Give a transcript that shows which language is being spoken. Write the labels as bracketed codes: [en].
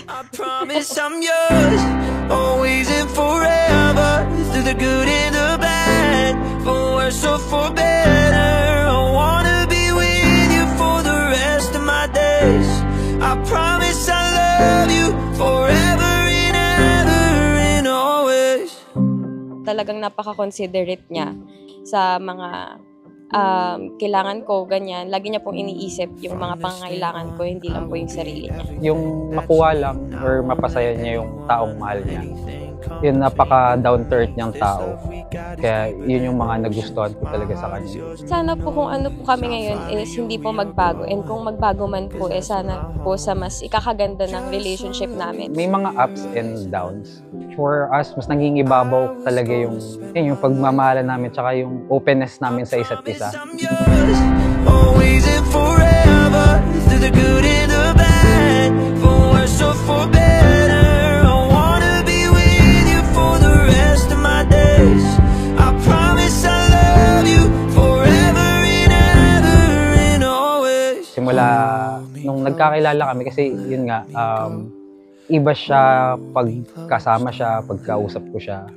[en] I promise I'm yours, always and forever, through the good and the bad, for worse or for better. I wanna be with you for the rest of my days. I promise I love you forever and ever and always. [tl] Talagang napaka-considerate niya sa mga kailangan ko, ganyan. Lagi niya pong iniisip yung mga pangangailangan ko, hindi lang po yung sarili niya. Yung makuha lang or mapasaya niya yung taong mahal niya. Yun, napaka-down to earth niyang tao. Kaya yun yung mga nagustuhan ko talaga sa kanya. Sana po kung ano po kami ngayon is hindi po magbago. And kung magbago man po, sana po sa mas ikakaganda ng relationship namin. [en] May mga ups and downs. For us, [tl] mas nangingibabaw talaga yung pagmamahalan namin tsaka yung openness namin sa isa't isa. [en] I'm yours, always and forever, through the good and the bad, for worse or for better. I wanna be with you for the rest of my days. I promise I love you forever and ever and always. [tl] Simula nung nagkakilala kami kasi yun nga, iba siya pagkasama siya, pagkausap ko siya.